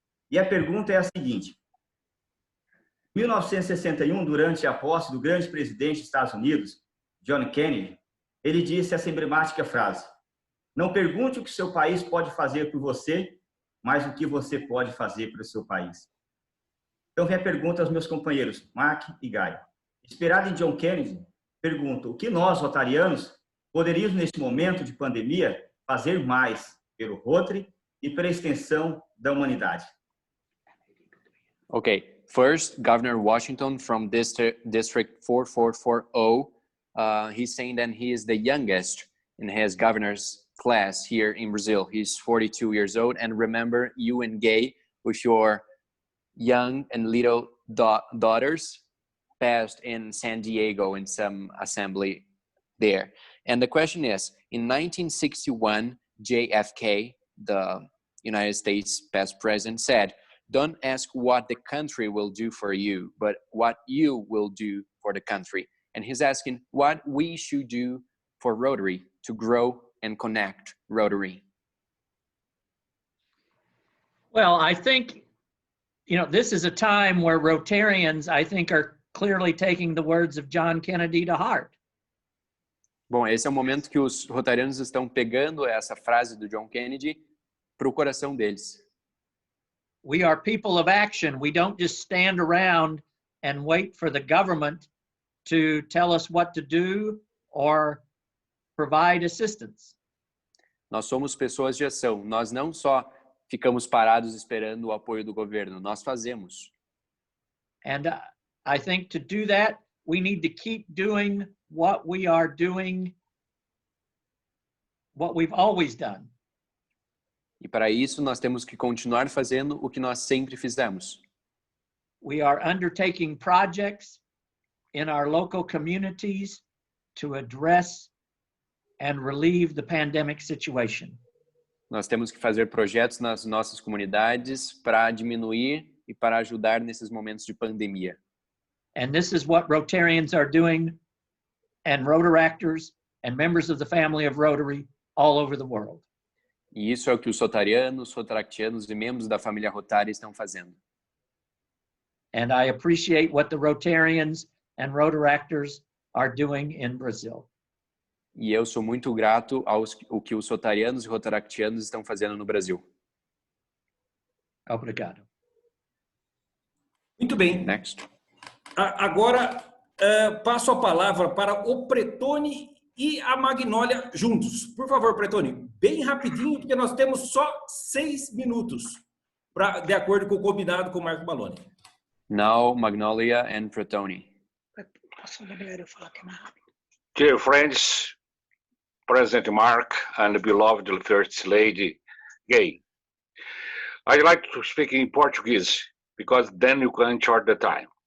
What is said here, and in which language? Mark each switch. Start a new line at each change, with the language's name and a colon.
Portuguese: E a pergunta é a seguinte. Em 1961, durante a posse do grande presidente dos Estados Unidos, John Kennedy, ele disse essa emblemática frase: não pergunte o que seu país pode fazer por você, mas o que você pode fazer para o seu país. Então, vem a pergunta aos meus companheiros, Mark e Guy. Inspirado em John Kennedy, pergunto, o que nós, rotarianos, poderíamos, neste momento de pandemia, fazer mais pelo Rotary e pela extensão da humanidade?
English: Okay, first, Governor Washington from District 4440, he's saying that he is the youngest in his governor's class here in Brazil. He's 42 years old. And remember, you and Gay, with your young and little daughters, passed in San Diego in some assembly there. And the question is, in 1961, JFK, the United States past president, said, "Don't ask what the country will do for you, but what you will do for the country." And he's asking what we should do for Rotary to grow and connect Rotary. Well, I think, you know, this is a time where Rotarians, I think, are clearly taking the words of John Kennedy to heart.
Portuguese: Bom, esse é o momento que os rotarianos estão pegando essa frase do John Kennedy para o coração deles.
English: We are people of action. We don't just stand around and wait for the government to tell us what to do or provide assistance.
Portuguese: Nós somos pessoas de ação. Nós não só ficamos parados esperando o apoio do governo, nós fazemos.
English: And I think to do that, we need to keep doing what we are doing, what we've always done.
Portuguese: E para isso nós temos que continuar fazendo o que nós sempre fizemos.
English: We are undertaking projects in our local communities to address and relieve the pandemic situation.
Portuguese: Nós temos que fazer projetos nas nossas comunidades para diminuir e para ajudar nesses momentos de pandemia.
English: And this is what Rotarians are doing, and Rotaractors and members of the family of Rotary all over the world.
Portuguese: E isso é o que os rotarianos, rotaractianos e membros da família Rotary estão fazendo.
English: And I appreciate what the Rotarians and Rotaractors are doing in Brazil.
Portuguese: E eu sou muito grato ao que os rotarianos e rotaractianos estão fazendo no Brasil. Obrigado. Muito bem.
English: Next.
Portuguese: Agora, passo a palavra para o Pretoni e a Magnólia juntos. Por favor, Pretoni, bem rapidinho, porque nós temos só 6 minutos, de acordo com o combinado com o Marco Maloney.
English: Now, Magnolia and Pretoni. Dear friends, President Mark and beloved First Lady Gay, I'd like to speak in Portuguese, because then you can chart the time.